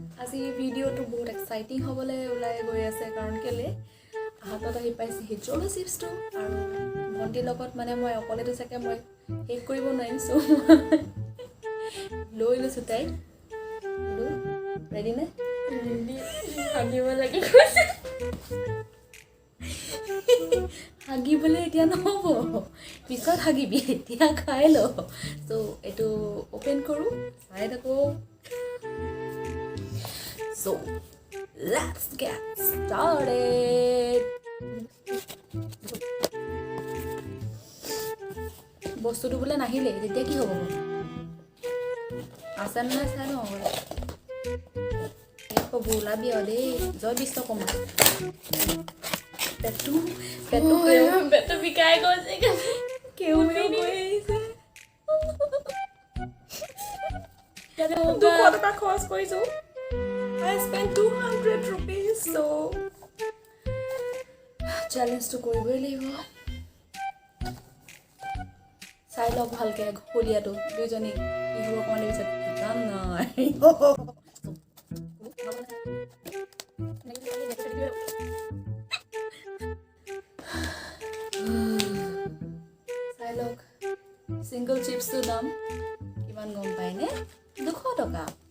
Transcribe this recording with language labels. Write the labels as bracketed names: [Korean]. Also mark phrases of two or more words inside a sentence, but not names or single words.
[Assamese] আজি ভিডিঅ'টো বহুত এক্সাইটিং হ'বলৈ ওলাই গৈ আছে কাৰণ কেলে হাতত আহি পাইছে হিজোলো চিপছটো আৰু ভণ্টিৰ লগত মানে মই অকলেতো চাগে মই শেষ কৰিব নোৱাৰিম চ' লৈ লৈছোঁ তাইক ৰেডি নে ভাগিব লাগি হাগিবলৈ এতিয়া নহ'ব পিছত হাগিবি এতিয়া খাই ল চ' এইটো অ'পেন কৰোঁ চাই থাকোঁ চ' [English] let's get started [Assamese] বস্তুটো বোলে নাহিলে তেতিয়া কি হ'ব আছে নাই চাই লওঁ ক'ব ওলাবি আৰু দেই জয় বিশ্বকৰ্মা পেটটো বিকাই গৈছে কেউটো গৈ আহিছে 200 টকা খৰচ কৰিছোঁ [English] I spent 200 rupees so [Assamese] চেলেঞ্জটো কৰিবই লাগিব চাই লওক ভালকৈ হলিয়াটো দুইজনী কি হ'ব অকণমান পিছত কাম নাই চাই লওক চিংগল চিপছটোৰ দাম কিমান গম পায়নে 200 টকা